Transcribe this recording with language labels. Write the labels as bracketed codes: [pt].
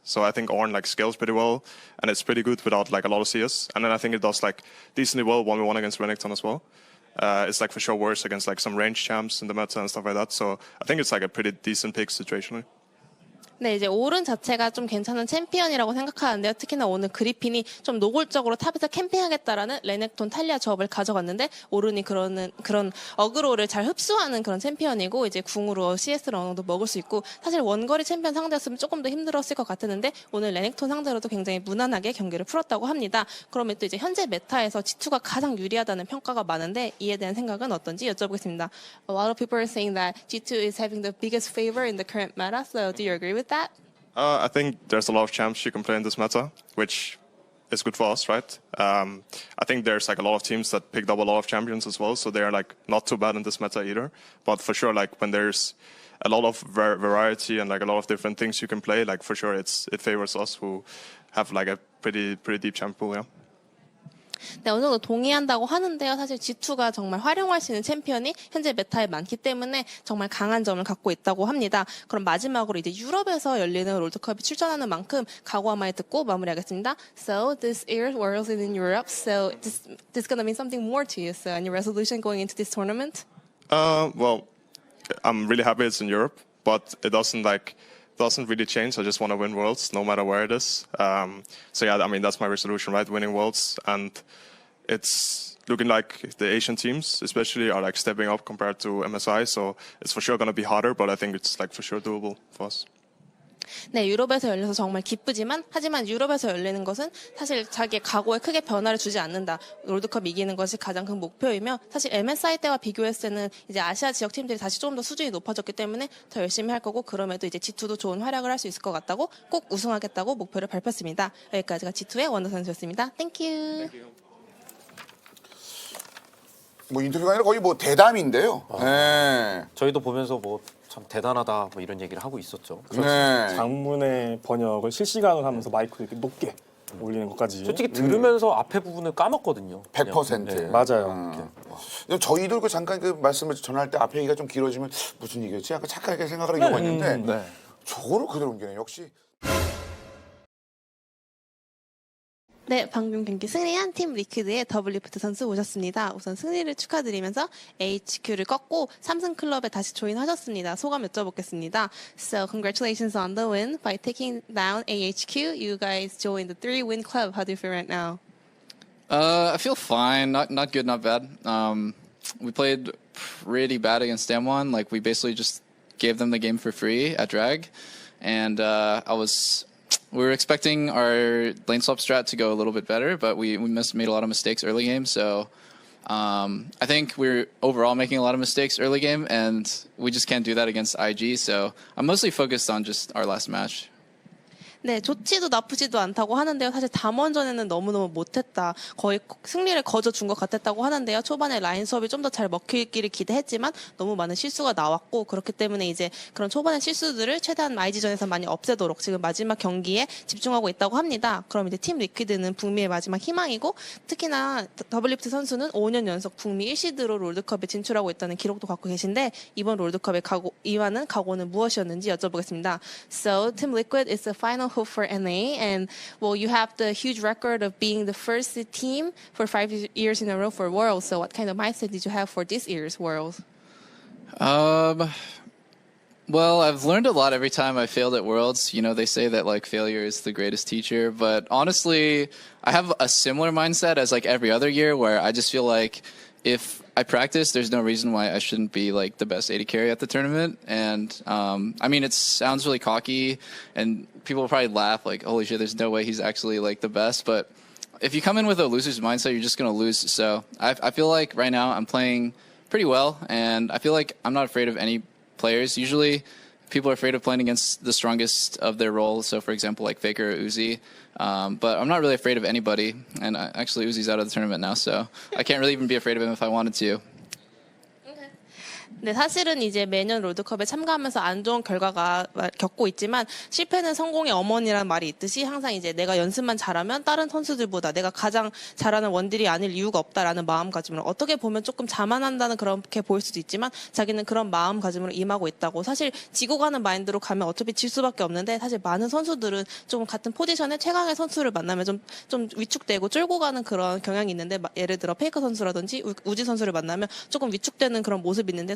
[en] So I think Ornn like scales pretty well and it's pretty good without like a lot of CS. And then I think it does like decently well 1v1 against Renekton as well. It's like for sure worse against like some range champs in the meta and stuff like that. So I think it's like a pretty decent pick situationally. [ko] 네, 이제 오른 자체가 좀 괜찮은 챔피언이라고 생각하는데요. 특히나 오늘 그리핀이 좀 노골적으로 탑에서 캠핑하겠다라는 레넥톤 탈리아 조합을 가져갔는데 오른이 그런 어그로를 잘 흡수하는 그런 챔피언이고 이제 궁으로 CS를 어느 정도 먹을 수 있고 사실 원거리 챔피언 상대였으면 조금 더 힘들었을 것 같았는데 오늘 레넥톤 상대로도 굉장히 무난하게 경기를 풀었다고 합니다. 그러면 또 이제 현재 메타에서 G2가 가장 유리하다는 평가가 많은데 이에 대한 생각은 어떤지 여쭤보겠습니다. [en] A lot of people are saying that G2 is having the biggest favor in the current meta. So do you agree with that? I think there's a lot of champs you can play in this meta, which is good for us, right? I think there's like a lot of teams that picked up a lot of champions as well, so they're like not too bad in this meta either. But for sure, like when there's a lot of variety and like a lot of different things you can play, like for sure it favors us who have like a pretty deep champ pool, yeah. [ko] 네, 어느 정도 동의한다고 하는데요. 사실 G2가 정말 활용할 수 있는 챔피언이 현재 메타에 많기 때문에 정말 강한 점을 갖고 있다고 합니다. 그럼 마지막으로 이제 유럽에서 열리는 롤드컵에 출전하는 만큼 각오한 말 듣고 마무리하겠습니다. [en] So this year's Worlds is in Europe. So this gonna mean something more to you. So any resolution going into this tournament? Well, I'm really happy it's in Europe, but it doesn't really change. I just want to win Worlds, no matter where it is. So yeah, I mean that's my resolution, right? Winning Worlds, and it's looking like the Asian teams, especially, are like stepping up compared to MSI. So it's for sure going to be harder, but I think it's like for sure doable for us. [ko] 네, 유럽에서 열려서 정말 기쁘지만 하지만 유럽에서 열리는 것은 사실 자기의 각오에 크게 변화를 주지 않는다. 롤드컵 이기는 것이 가장 큰 목표이며 사실 MSI 때와 비교했을 때는 이제 아시아 지역 팀들이 다시 조금 더 수준이 높아졌기 때문에 더 열심히 할 거고 그럼에도 이제 G2도 좋은 활약을 할 수 있을 것 같다고 꼭 우승하겠다고 목표를 밝혔습니다. 여기까지가 G2의 원더 선수였습니다. [en] Thank you. [ko] 뭐 인터뷰가 아니라 거의 뭐 대담인데요. 네. 저희도 보면서 뭐 참 대단하다 뭐 이런 얘기를 하고 있었죠. 네. 장문의 번역을 실시간으로 하면서 마이크 이렇게 높게 올리는 것까지. 솔직히 들으면서 앞에 부분을 까먹거든요. 100%. 네. 맞아요. 저희도 그 잠깐 그 말씀을 전할 때 앞에 얘기가 좀 길어지면 무슨 얘기였지? 약간 착하게 생각하는 경우가 있는데 네. 저거를 그대로 옮기네. 역시. 네, 방금 경기 승리한 팀 리퀴드의 더블리프트 선수 오셨습니다. 우선 승리를 축하드리면서 HQ를 꺾고 3승 클럽에 다시 조인하셨습니다. 소감 여쭤보겠습니다. [en] So congratulations on the win by taking down AHQ. You guys joined the 3-win club. How do you feel right now? I feel fine. Not good, not bad. We played pretty bad against Damwon. Like we basically just gave them the game for free at drag, and we were expecting our lane swap strat to go a little bit better, but we made a lot of mistakes early game. So I think we're overall making a lot of mistakes early game, and we just can't do that against IG. So I'm mostly focused on just our last match. [ko] 네, 좋지도 나쁘지도 않다고 하는데요. 사실 담원전에는 너무너무 못했다. 거의 승리를 거저준 것 같았다고 하는데요. 초반에 라인 수업이 좀 더 잘 먹히기를 기대했지만 너무 많은 실수가 나왔고 그렇기 때문에 이제 그런 초반의 실수들을 최대한 IG전에서 많이 없애도록 지금 마지막 경기에 집중하고 있다고 합니다. 그럼 이제 팀 리퀴드는 북미의 마지막 희망이고 특히나 더블리프트 선수는 5년 연속 북미 1시드로 롤드컵에 진출하고 있다는 기록도 갖고 계신데 이번 롤드컵의 임하는 각오는 무엇이었는지 여쭤보겠습니다. [en] So Team Liquid is the final hope for NA, and well, you have the huge record of being the first team for 5 years in a row for Worlds. So, what kind of mindset did you have for this year's Worlds? Well, I've learned a lot every time I failed at Worlds. You know, they say that like failure is the greatest teacher, but honestly, I have a similar mindset as like every other year where I just feel like if I practice, there's no reason why I shouldn't be like the best AD carry at the tournament. And I mean, it sounds really cocky and people will probably laugh like, holy shit, there's no way he's actually like the best. But if you come in with a loser's mindset, you're just going to lose. So I feel like right now I'm playing pretty well, and I feel like I'm not afraid of any players. Usually people are afraid of playing against the strongest of their role. So for example, like Faker or Uzi. But I'm not really afraid of anybody. And actually Uzi's out of the tournament now, so I can't really even be afraid of him if I wanted to. [ko] 네, 사실은 이제 매년 롤드컵에 참가하면서 안 좋은 결과가 겪고 있지만 실패는 성공의 어머니라는 말이 있듯이 항상 이제 내가 연습만 잘하면 다른 선수들보다 내가 가장 잘하는 원딜이 아닐 이유가 없다라는 마음가짐으로 어떻게 보면 조금 자만한다는 그렇게 보일 수도 있지만 자기는 그런 마음가짐으로 임하고 있다고 사실 지고 가는 마인드로 가면 어차피 질 수밖에 없는데 사실 많은 선수들은 좀 같은 포지션의 최강의 선수를 만나면 좀 위축되고 쫄고 가는 그런 경향이 있는데 예를 들어 페이커 선수라든지 우지 선수를 만나면 조금 위축되는 그런 모습이 있는데